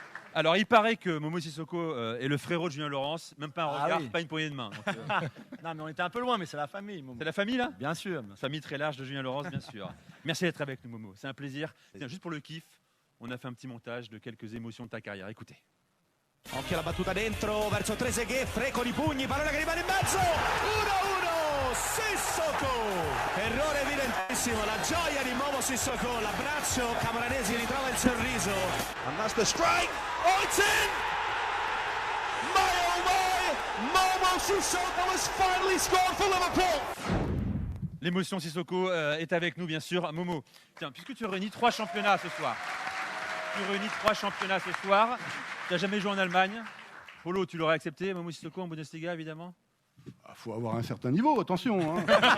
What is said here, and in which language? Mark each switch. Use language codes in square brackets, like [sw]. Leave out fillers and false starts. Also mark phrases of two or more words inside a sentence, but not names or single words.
[fr] Alors, il paraît que Momo Sissoko est le frérot de Julien Laurence, même pas un Ah regard, oui. pas une poignée de main. Donc, Non, mais on était un peu loin, mais c'est la famille. Momo. c'est la famille, là? Bien sûr. Famille très large de Julien Laurence, bien sûr. Merci d'être avec nous, Momo. C'est un plaisir. Tiens, juste pour le kiff, on a fait un petit montage de quelques émotions de ta carrière. Écoutez. [it] Occhio alla battuta dentro verso Trezeguet, Fre con i pugni, pallone che rimane in mezzo, 1-1, Sissoko, errore evidentissimo, la gioia di Momo Sissoko, l'abbraccio, Camoranesi ritrova il sorriso, [en] and that's the strike, oh it's in, my oh my, Momo Sissoko has finally scored for Liverpool. [fr] L'émotion Sissoko est avec nous, bien sûr. Momo, tiens, puisque tu réunis 3 championnats ce soir, tu n'as jamais joué en Allemagne. Polo, tu l'aurais accepté, Momo Sissoko en Bundesliga, évidemment? Il faut avoir un certain niveau, attention. Hein.